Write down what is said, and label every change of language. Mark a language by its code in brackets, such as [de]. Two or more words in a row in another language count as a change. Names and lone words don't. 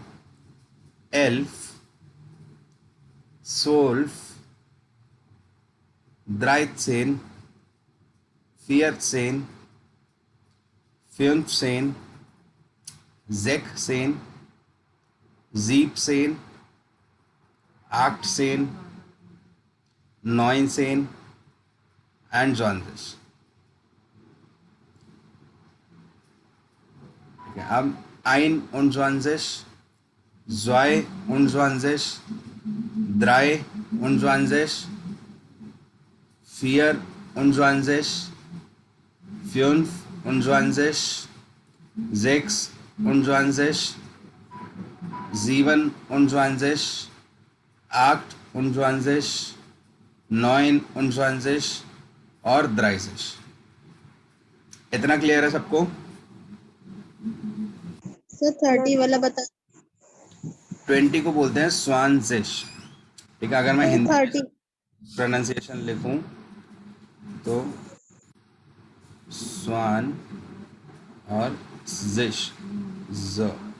[de] elf, zwölf, dreizehn, vierzehn, fünfzehn, sechzehn, siebzehn, achtzehn, neunzehn and zwanzig. [hi] ठीक है, अब [de] आइन unzwanzig, zwei unzwanzig, drei unzwanzig, vier unzwanzig, fünf unzwanzig, sechs unzwanzig, sieben unzwanzig, acht unzwanzig, neun unzwanzig और 30। [hi] इतना क्लियर है सबको? सर 30 वाला बता। 20 को बोलते हैं स्वानजिश। ठीक है, अगर मैं हिंदी 30 प्रोनाउंसिएशन लिखूं तो स्वान और जिश, ज।